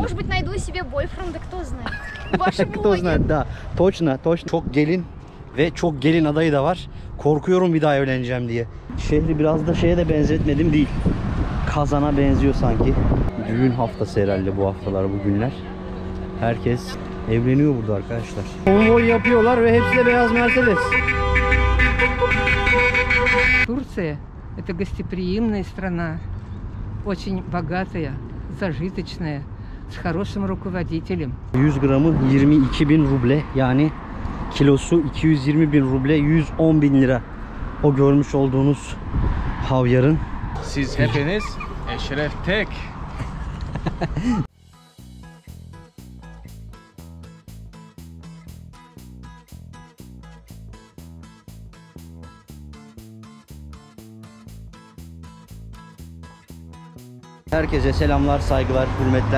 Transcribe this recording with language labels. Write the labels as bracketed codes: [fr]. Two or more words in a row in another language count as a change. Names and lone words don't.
[ru] Может быть, найду себе бойфренда, кто знает. Ваши Кто знает, da. Точно. [tr] Çok gelin ve çok gelin adayı da var. Korkuyorum bir daha evleneceğim diye. Şehri biraz da şeye de benzetmedim değil. Kazan'a benziyor sanki. Düğün haftası herhalde bu haftalar, bu günler. Herkes evleniyor burada arkadaşlar. Konvoy yapıyorlar ve hepsi de beyaz Mercedes. [ru] Турция – это гостеприимная страна, очень богатая, зажиточная, с хорошим руководителем. [tr] 100 gramı 22.000 ruble, yani kilosu 220.000 ruble, 110.000 lira. O görmüş olduğunuz havyarın. Siz hepiniz Eşref Tek. Herkese selamlar, saygılar, hürmetler.